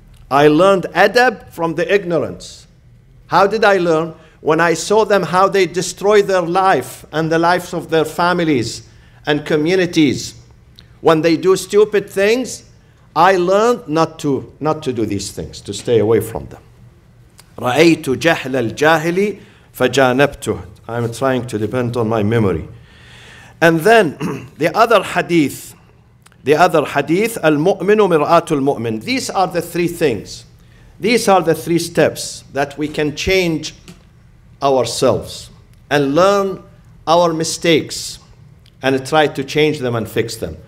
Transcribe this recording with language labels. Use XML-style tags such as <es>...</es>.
<en>I learned adab from the ignorance. How did I learn? When I saw them how they destroy their life and the lives of their families and communities. When they do stupid things, I learned not to do these things, to stay away from them.</en> <ar>رأيت جهل الجاهل فجانبته.</ar> <en>I'm trying to depend on my memory. And then the other hadith,</en> <ar>al-mu'minu mir'atul mu'min.</ar> <en>These are the three things. These are the three steps that we can change ourselves and learn our mistakes and try to change them and fix them.</en>